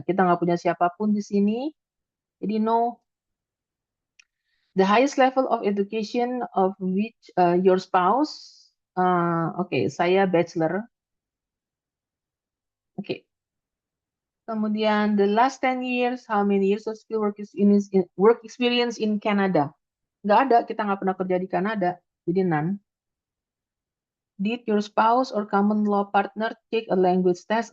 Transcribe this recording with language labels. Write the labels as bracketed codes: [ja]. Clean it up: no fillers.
[id] Kita nggak punya siapapun di sini. Jadi [en] no. The highest level of education of which your spouse, okay, saya bachelor. Okay. Kemudian the last 10 years, how many years of skill work experience in Canada? [id] Nggak ada, kita nggak pernah kerja di Kanada, jadi none. [en] Did your spouse or common law partner take a language test?